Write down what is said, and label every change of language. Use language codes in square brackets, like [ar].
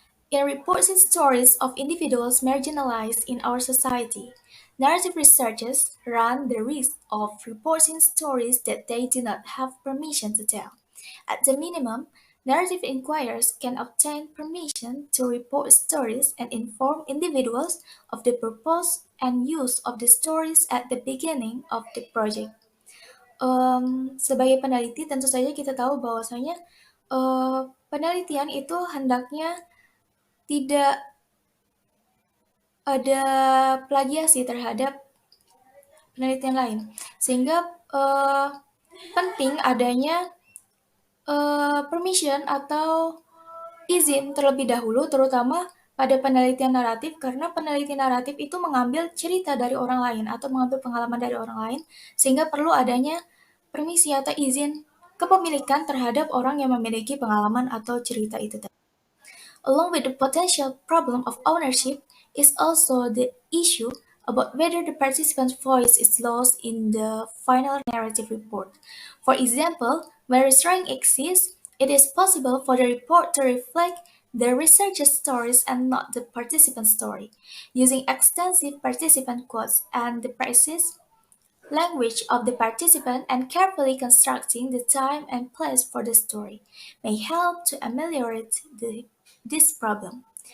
[en] In reporting stories of individuals marginalized in our society, narrative researchers run the risk of reporting stories that they do not have permission to tell. At the minimum, narrative inquirers can obtain permission to report stories and inform individuals of the purpose and use of the stories at the beginning of the project. [id] Sebagai peneliti tentu saja kita tahu bahwasanya penelitian itu hendaknya tidak ada plagiasi terhadap penelitian lain, sehingga penting adanya permission atau izin terlebih dahulu, terutama pada penelitian naratif, karena peneliti naratif itu mengambil cerita dari orang lain atau mengambil pengalaman dari orang lain, sehingga perlu adanya permisi atau izin kepemilikan terhadap orang yang memiliki pengalaman atau cerita itu. [en] Along with the potential problem of ownership is also the issue about whether the participant's voice is lost in the final narrative report. For example, when restoring exists, it is possible for the report to reflect the researcher's stories and not the participant's story, using extensive participant quotes and the precise language of the participant and carefully constructing the time and place for the story may help to ameliorate this problem.